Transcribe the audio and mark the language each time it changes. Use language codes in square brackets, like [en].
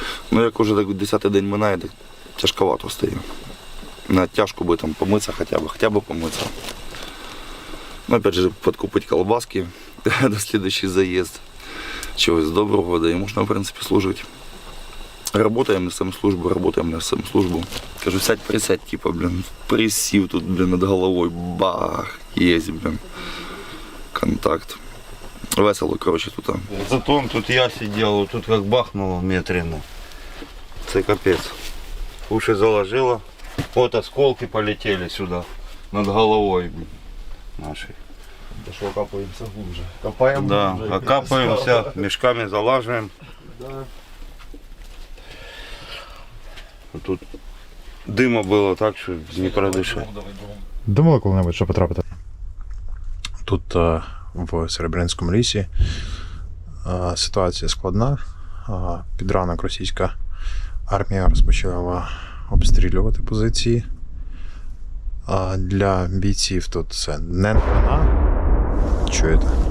[uk] Ну як уже так 10-й день минає, так тяжковато стає. Навіть тяжко би там помитися хоча б помитися. [ru] Ну опять же [uk] підкупити колбаски до слідуючий заїзд. Чогось доброго, да і можна в принципі служити. [ru] Работаем, несем службу. Кажу, сядь, присядь, типа, блин, присів тут, блин, над головою, бах, есть, блин, контакт. Весело, короче, тут. Зато тут я сидел, тут как бахнуло в метре. Это капец. Уши заложило. Вот осколки полетели сюда, над головой, блин, нашей. Да что, капаемся глубже. Копаем Да, глубже. окапаемся, мешками залаживаем. Да. Тут дыма было так, что не продышать. [uk] Думали коли-небудь, що потрапити? Тут в Серебрянському лісі ситуація складна. Під ранок російська армія розпочала обстрілювати позиції. Для бійців тут це не новина. Чуєте?